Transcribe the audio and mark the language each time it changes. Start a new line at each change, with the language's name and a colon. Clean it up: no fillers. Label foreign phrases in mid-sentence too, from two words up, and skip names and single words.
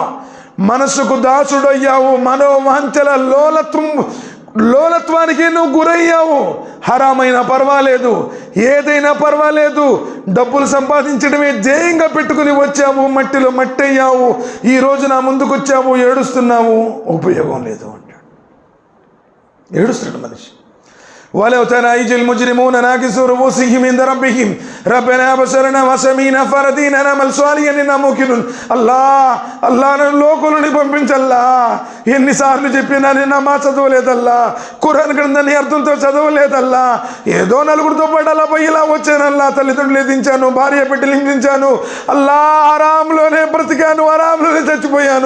Telugu: మనస్సుకు దాసుడయ్యావు. మనోవాంఛల లోలత్వానికి నువ్వు గురయ్యావు. హరామైనా పర్వాలేదు, ఏదైనా పర్వాలేదు, డబ్బులు సంపాదించడమే ధ్యేయంగా పెట్టుకుని వచ్చావు. మట్టిలో మట్టయ్యావు. ఈ రోజు నా ముందుకు వచ్చావు, ఏడుస్తున్నావు, ఉపయోగం లేదు అంటాడు. ఏడుస్తున్నాడు మనిషి.
Arabic: ولو ترى إذ المجرمون ناكسوا رؤوسهم عند ربهم ربنا أبصرنا وسمعنا فارجعنا نعمل صالحا إنا موقنون.
Telugu: అల్లా నన్ను లోకులని పంపించల్లా. ఎన్నిసార్లు చెప్పినా నేను నమాజ్ చదవలేదల్లా, ఖురాన్ గ్రంథాన్ని అర్థంతో చదవలేదల్లా. ఏదో నలుగురితో పాటు అలా పోయి ఇలా వచ్చానల్లా. తల్లిదండ్రులు ఎదించాను, భార్య బిడ్డలు హింసించాను. అల్లా హరాంలోనే బ్రతికాను, హరాంలోనే చచ్చిపోయాను.